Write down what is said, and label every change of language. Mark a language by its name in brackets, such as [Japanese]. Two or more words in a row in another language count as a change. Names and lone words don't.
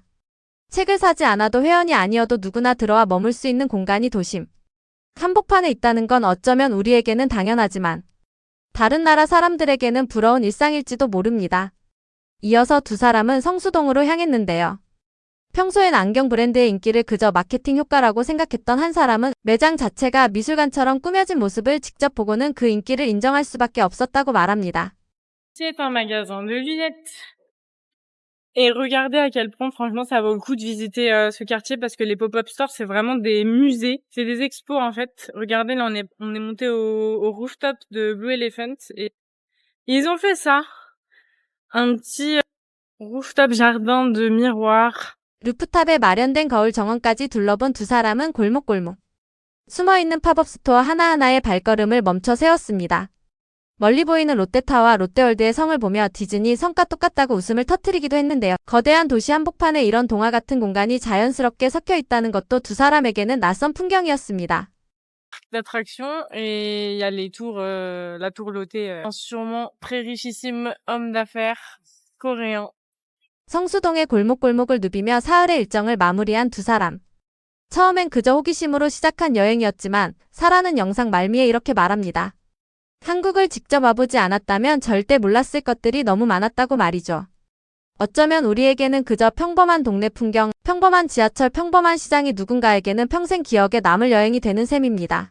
[Korean] 책을 사지 않아도 회원이 아니어도 누구나 들어와 머물 수 있는 공간이 도심 한복판에 있다는 건 어쩌면 우리에게는 당연하지만 다른 나라 사람들에게는 부러운 일상일지도 모릅니다. 이어서 두 사람은 성수동으로 향했는데요. 평소엔 안경 브랜드의 인기를 그저 마케팅 효과라고 생각했던 한 사람은 매장 자체가 미술관처럼 꾸며진 모습을 직접 보고는 그 인기를 인정할 수밖에 없었다고 말합니다. [French] c'est un magasin de lunettes. Et regardez à quel point, franchement, ça vaut le coup de visiter ce quartier parce que les [English] pop-up stores, [French] c'est vraiment des musées. C'est des expos, en fait. Regardez, là, on est monté au rooftop de Blue Elephant et ils ont fait ça. Un petit rooftop jardin de miroirs. [Korean] 루프탑에 마련된 거울 정원까지 둘러본 두 사람은 골목골목 숨어있는 팝업 스토어 하나하나의 발걸음을 멈춰 세웠습니다. 멀리 보이는 롯데타워와 롯데월드의 성을 보며 디즈니 성과 똑같다고 웃음을 터뜨리기도 했는데요. 거대한 도시 한복판에 이런 동화 같은 공간이 자연스럽게 섞여 있다는 것도 두 사람에게는 낯선 풍경이었습니다. [French] D'attraction et il y a les tours, la tour Lotte, un sûrement très richissime homme d'affaires coréen. [Korean] 성수동의 골목골목을 누비며 사흘의 일정을 마무리한 두 사람. 처음엔 그저 호기심으로 시작한 여행이었지만 사라는 영상 말미에 이렇게 말합니다. 한국을 직접 와보지 않았다면 절대 몰랐을 것들이 너무 많았다고 말이죠. 어쩌면 우리에게는 그저 평범한 동네 풍경, 평범한 지하철, 평범한 시장이 누군가에게는 평생 기억에 남을 여행이 되는 셈입니다.